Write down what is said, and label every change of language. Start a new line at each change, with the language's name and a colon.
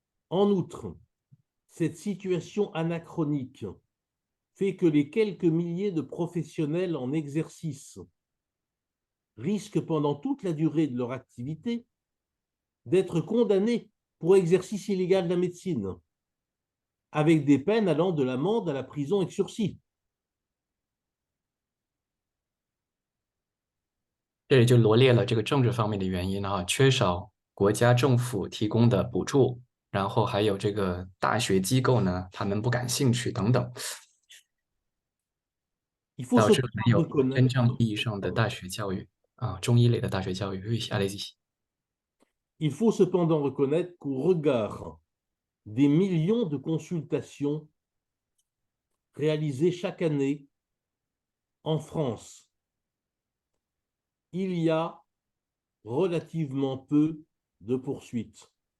French: En outre, cette situation anachronique fait que les quelques milliers de professionnels en exercice risquent pendant toute la durée de leur activité d'être condamnés pour exercice illégal de la médecine, avec des peines allant de l'amende à la prison avec sursis.
Chinese: 这里就罗列了这个政治方面的原因缺少国家政府提供的补助，然后还有这个大学机构呢，他们不感兴趣等等，导致没有真正意义上的大学教育中医类的大学教育。
French: allez-y. Il faut cependant reconnaître qu'au regard des millions de consultations réalisées chaque année en France, il y a relativement peu de poursuites.